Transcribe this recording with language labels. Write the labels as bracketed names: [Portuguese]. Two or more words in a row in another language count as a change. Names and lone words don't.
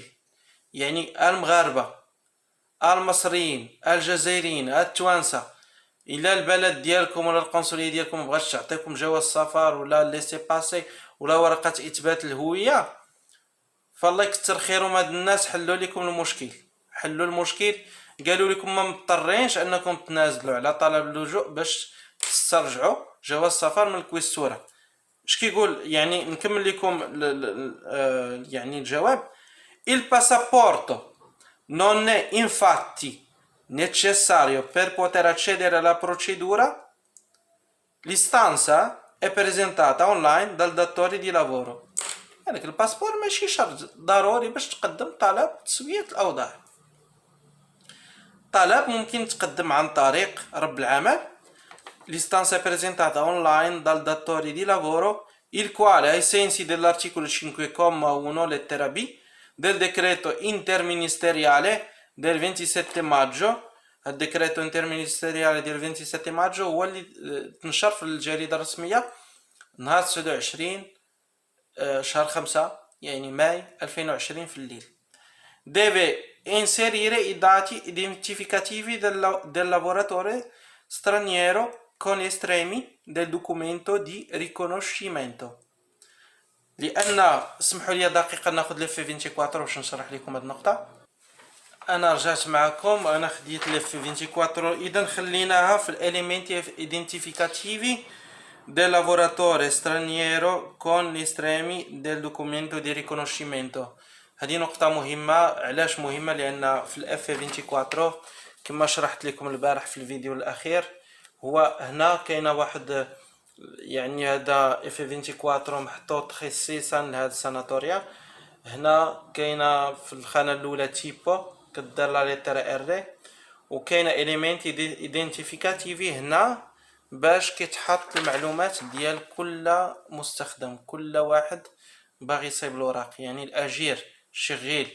[Arabic] يعني المغاربة المصريين الجزائريين التوانسة الى البلد ديالكم ولا القنصليه ديالكم مبغاتش تعطيكم جواز سفر ولا ليسي باسي ولا ورقه اثبات الهويه، فالله يكثر خيرهم هاد الناس حلوا لكم المشكل. حلوا المشكل، قالوا لكم ما مضطرينش انكم تنازلوا على طلب اللجوء باش تسترجعوا جواز السفر من الكويستوره. اش كيقول؟ يعني نكمل لكم يعني الجواب. [Italian] Il passaporto non è infatti necessario per poter accedere alla procedura. L'istanza è presentata online dal datore di lavoro. [Arabic] يعني الباسبور ماشي شرط ضروري باش تقدم طلب تسوية الأوضاع. طلب ممكن تقدم عن طريق رب العمل. [Italian] L'istanza è presentata online dal datore di lavoro, il quale ai sensi dell'articolo 5,1 lettera B del decreto interministeriale del 27 maggio. il decreto interministeriale [Arabic] ديال 27 ماجو هو اللي تنشر في الجريدة الرسمية نهار 29 شهر 5 يعني ماي 2020 في الليل. [Italian] deve inserire i dati identificativi del lavoratore straniero con estremi del documento di riconoscimento. [Arabic] لأن اسمحوا لي دقيقة ناخذ لف 24 باش نشرح لكم هذه النقطة. انا رجعت معكم، انا خديت لف 24. اذا خليناها في الاليمنتي [Italian] identificativi del lavoratore straniero con gli estremi del documento di riconoscimento. [Arabic] هذه نقطة مهمة. علاش مهمة؟ لأن في الاف 24 كما شرحت لكم البارح في الفيديو الأخير، هو هنا كاينة واحد يعني هذا اف 24 محطوط خصيصا لهذا الساناتوريا. هنا كاينة في الخانة الأولى تيبو كدار لا ليتر ار، وكاينة [Italian] elementi identificativi [Arabic] هنا باش كيتحط المعلومات ديال كل مستخدم، كل واحد باغي يصيب الوراق، يعني الاجير الشغيل.